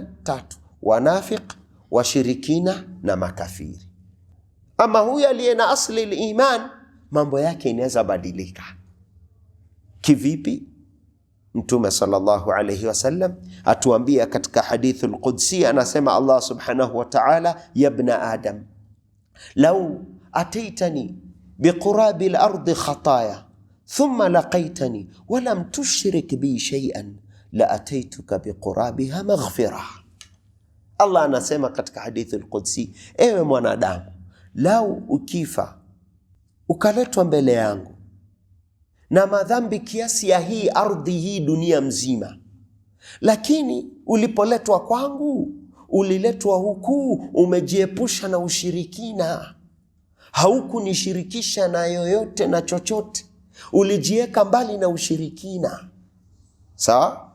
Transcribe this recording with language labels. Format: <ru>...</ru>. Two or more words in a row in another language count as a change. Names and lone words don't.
<sw>3: wanafiq, washirikina na makafiri. Ama huyu aliye na</sw> <ar>أصل الإيمان,</ar> <sw>mambo yake inaweza badilika. Kivipi? Mtume</sw> <ar>صلى الله عليه وسلم</ar> <sw>atuambia katika</sw> <ar>الحديث القدسي, anasema الله سبحانه وتعالى يا ابن آدم لو أتيتني بقراب الأرض خطايا ثم لقيتني ولم تشرك بي شيئا لأتيتك بقرابها مغفرة.</ar> <sw>Allah anasema katika</sw> <ar>الحديث القدسي,</ar> <sw>ewe mwanadamu, lau ukifa ukaletwa mbele yangu na madhambi kiasi ya hii ardhi, hii dunia mzima, lakini ulipoletwa kwangu, uliletwa huku umejiepusha na ushirikina, haukunishirikisha na yoyote na chochote, ulijieka mbali na ushirikina, sawa?</sw>